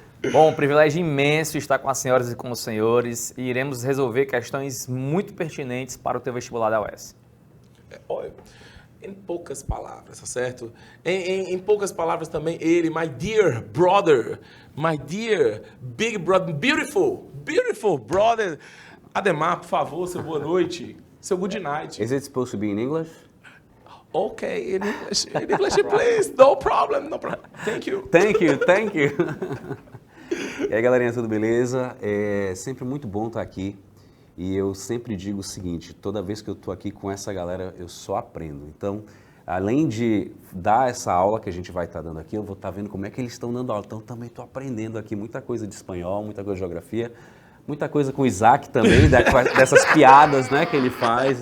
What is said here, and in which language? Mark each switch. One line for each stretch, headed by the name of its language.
Portuguese: Bom, privilégio imenso estar com as senhoras e com os senhores e iremos resolver questões muito pertinentes para o teu vestibular da UES. Olha, em poucas palavras, tá certo? Em poucas palavras também, ele,
English: my dear brother, my dear big brother, beautiful brother.
Portuguese: Ademar, por favor, seu boa noite, seu
English: good night. Is it supposed to be in English? Okay, in English, please, no problem. Thank you. Thank you.
Portuguese: E aí, galerinha, tudo beleza? É sempre muito bom estar aqui. E eu sempre digo o seguinte, toda vez que eu estou aqui com essa galera, eu só aprendo. Então, além de dar essa aula que a gente vai estar dando aqui, eu vou estar vendo como é que eles estão dando aula. Então, também estou aprendendo aqui muita coisa de espanhol, muita coisa de geografia, muita coisa com o Isaac também, dessas piadas, né, que ele faz.